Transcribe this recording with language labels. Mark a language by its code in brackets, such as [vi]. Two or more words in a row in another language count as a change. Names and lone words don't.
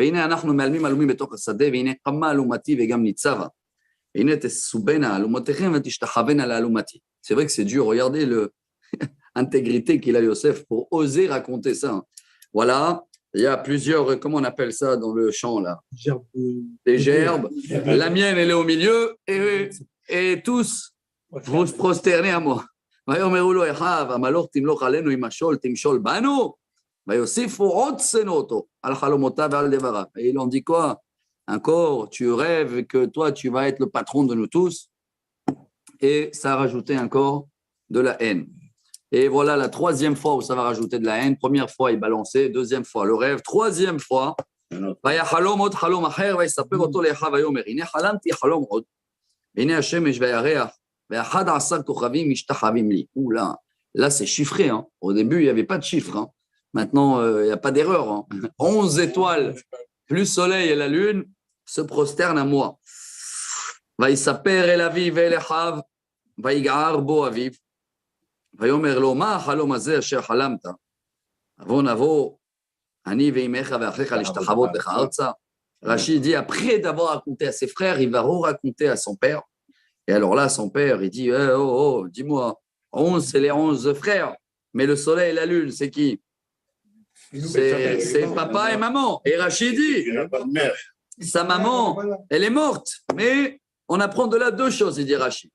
[fr] C'est vrai que c'est dur, regardez l'intégrité qu'il a Yosef pour oser raconter ça. Voilà, il y a plusieurs, comment on appelle ça dans le champ là? Des gerbes. La mienne, elle est au milieu et tous, vous se prosternez à moi. [he] ויאמרו לו אחיו, המלוך תמלוך עלינו עם משול, תמשול בנו, ויוסיפו עוד שנוא אותו על חלומותיו ועל דבריו. [fr] Et ils ont dit quoi? Encore, tu rêves que toi, tu vas être le patron de nous tous. Et ça a rajouté encore de la haine. Et voilà la 3e fois où ça va rajouter de la haine. Première fois, il balançait. 2e fois, le rêve. 3e fois, [he] ויחלום עוד חלום אחר, ויספר אותו לאחיו ויאמר, הנה חלמתי חלום עוד, והנה השמש והירח, [fr] Là, c'est chiffré. Hein. Au début, il n'y avait pas de chiffre. Hein. Maintenant, il n'y a pas d'erreur. Hein. 11 étoiles, plus soleil et la lune, se prosternent à moi. [he] ויספר אל אביו ואל אחיו, ויגער בו אביו, ויאמר לו, מה החלום הזה אשר חלמת? נבוא, אני ואימך ואחיך להשתחוות לך ארצה. [fr] Rachid dit, après d'avoir raconté à ses frères, il va raconter à son père. Et alors là, son père, il dit, dis-moi, 11, c'est les 11 frères, mais le soleil et la lune, c'est qui? C'est papa et maman. Et Rachid dit, sa maman, elle est morte, mais on apprend de là 2 choses, il dit Rachid.